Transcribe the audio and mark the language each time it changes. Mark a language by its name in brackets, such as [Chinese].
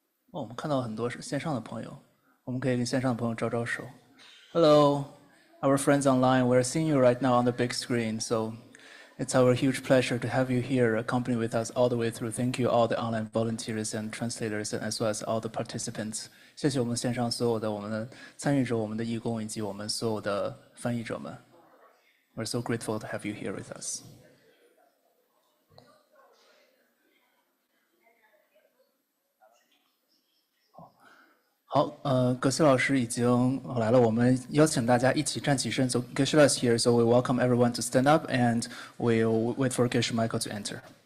[Chinese] 我们看到很多是线上的朋友，我们可以跟线上的朋友招招手。 [English] Hello, our friends online, we're seeing you right now on the big screen. So it's our huge pleasure to have you here, accompany with us all the way through. Thank you all the online volunteers and translators, and as well as all the participants. [Chinese] 谢谢我们线上所有的我们的参与者、我们的义工以及我们所有的翻译者们。 [English] We're so grateful to have you here with us. [Chinese] 好，葛西老师已经来了，我们邀请大家一起站起身。 [English] So Geshe is here, so we welcome everyone to stand up, and we'll wait for Geshe Michael to enter.